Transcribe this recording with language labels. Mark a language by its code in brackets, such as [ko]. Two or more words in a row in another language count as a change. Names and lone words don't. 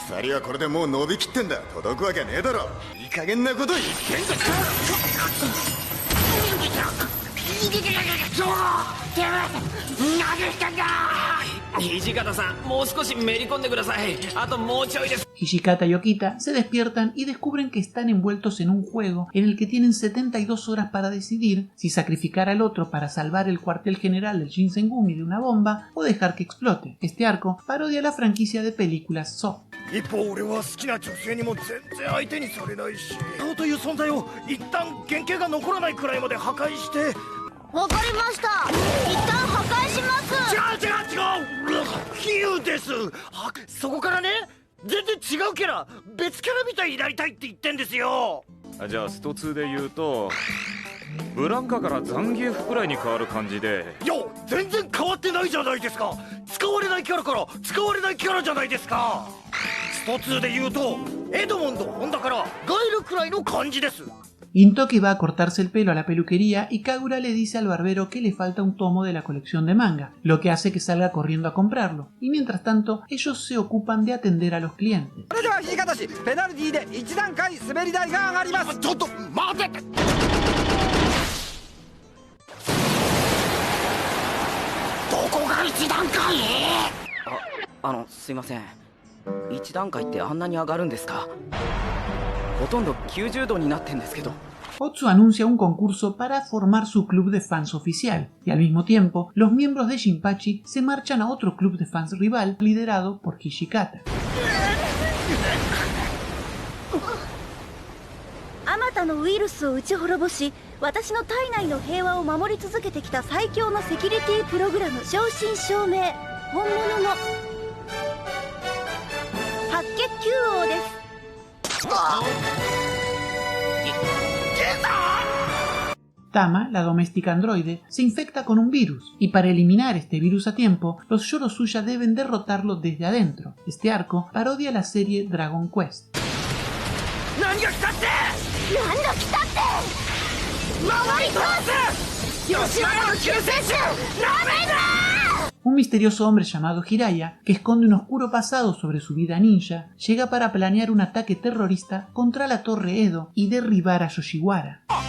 [es] Hijikata y Okita se despiertan y descubren que están envueltos en un juego en el que tienen 72 horas para decidir si sacrificar al otro para salvar el cuartel general del Shinsengumi de una bomba o dejar que explote. Este arco parodia la franquicia de películas Saw. [ja] 一方俺は好きな女性にも全然相手にされないしそうという存在を一旦原型が残らないくらいまで破壊してわかりました。一旦破壊します。違う比喩です。そこからね全然違うキャラ別キャラみたいになりたいって言ってんですよ。じゃあスト2で言うとブランカからザンギエフくらいに変わる感じで。いや全然変わってないじゃないですか。使われないキャラから使われないキャラじゃないですか。スト2で言うとエドモンドホンダからガイルくらいの感じです。 [es] Gintoki va a cortarse el pelo a la peluquería y Kagura le dice al barbero que le falta un tomo de la colección de manga, lo que hace que salga corriendo a comprarlo, y mientras tanto ellos se ocupan de atender a los clientes. [ja] Ah, すいません。1段階ってあんなに上がるんですか？ほとんど90度になってんですけど。 [es] Otsu anuncia un concurso para formar su club de fans oficial, y al mismo tiempo, los miembros de Shinpachi se marchan a otro club de fans rival liderado por Hijikata. [ja] あまたのウイルスを打ち滅ぼし、私の体内の平和を守り続けてきた最強のセキュリティプログラム正真正銘本物の白血球王です。 [es] Tama, la doméstica androide, se infecta con un virus, y para eliminar este virus a tiempo, los Yorosuya deben derrotarlo desde adentro. Este arco parodia la serie Dragon Quest. Un misterioso hombre llamado Jiraiya, que esconde un oscuro pasado sobre su vida ninja, llega para planear un ataque terrorista contra la Torre Edo y derribar a Yoshiwara.